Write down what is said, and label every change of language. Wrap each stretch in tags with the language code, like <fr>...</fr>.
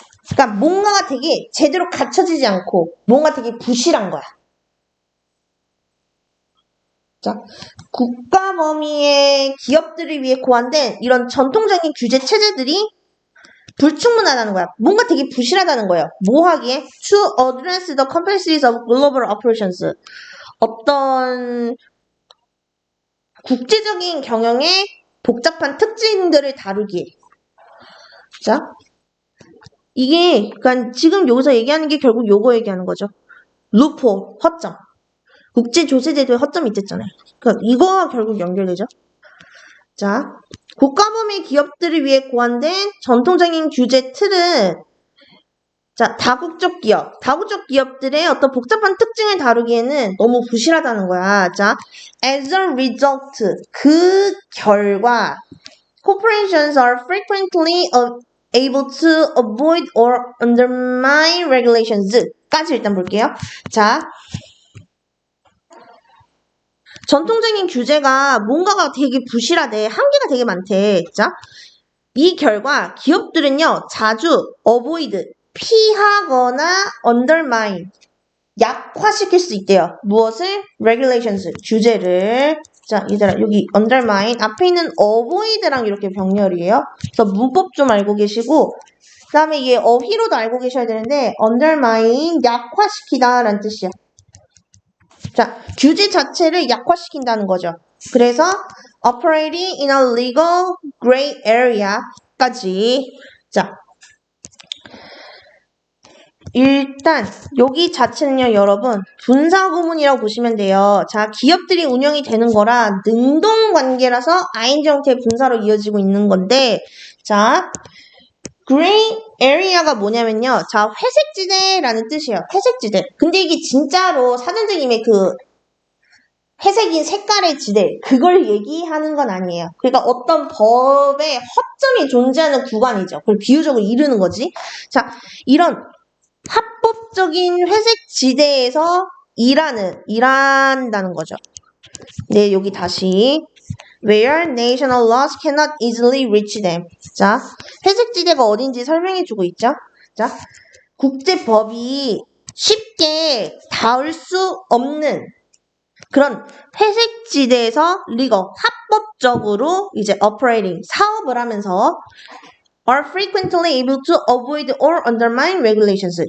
<ko>그러니까 뭔가가 되게 제대로 갖춰지지 않고 뭔가 되게 부실한 거야. 자, 국가 범위의 기업들을 위해 고안된 이런 전통적인 규제 체제들이 불충분하다는 거야. 뭔가 되게 부실하다는 거예요. 뭐 하기에?</ko> <en>To address the complexities of global operations.</en> <ko>어떤 국제적인 경영의 복잡한 특징들을 다루기에. 자, 이게 그러니까 지금 여기서 얘기하는 게 결국 요거 얘기하는 거죠. 루포, 허점. 국제조세제도에 허점이 있댔잖아요. 그러니까 이거와 결국 연결되죠. 자, 국가범위 기업들을 위해 고안된 전통적인 규제 틀은 자, 다국적 기업들의 어떤 복잡한 특징을 다루기에는 너무 부실하다는 거야.</ko> <en>자, as a result,</en> <ko>그 결과</ko> <en>corporations are frequently able to avoid or undermine regulations</en> <ko>까지 일단 볼게요. 자, 전통적인 규제가 뭔가가 되게 부실하대. 한계가 되게 많대. 자, 이 결과 기업들은요, 자주 avoid, 피하거나 undermine, 약화시킬 수 있대요. 무엇을? regulations, 규제를. 자, 얘들아, 여기 undermine, 앞에 있는 avoid랑 이렇게 병렬이에요. 그래서 문법 좀 알고 계시고, 그 다음에 얘 어휘로도 알고 계셔야 되는데, undermine, 약화시키다 라는 뜻이야. 자, 규제 자체를 약화시킨다는 거죠. 그래서</ko> <en>operating in a legal gray area까지.</en> <ko>자, 일단 여기 자체는요, 여러분 분사구문이라고 보시면 돼요. 자, 기업들이 운영이 되는 거라 능동관계라서 ing 형태의 분사로 이어지고 있는 건데, 자, gray area가 뭐냐면요, 자, 회색지대라는 뜻이에요. 회색지대. 근데 이게 진짜로 사전적임의 그 회색인 색깔의 지대, 그걸 얘기하는 건 아니에요. 그러니까 어떤 법의 허점이 존재하는 구간이죠. 그걸 비유적으로 이르는 거지. 자, 이런 합법적인 회색 지대에서 일한다는 거죠. 네, 여기 다시.</ko> <en>Where national laws cannot easily reach them.</en> <ko>자, 회색 지대가 어딘지 설명해주고 있죠. 자, 국제법이 쉽게 닿을 수 없는 그런 회색 지대에서 리거 합법적으로 이제 operating 사업을 하면서</ko> <en>are frequently able to avoid or undermine regulations.</en>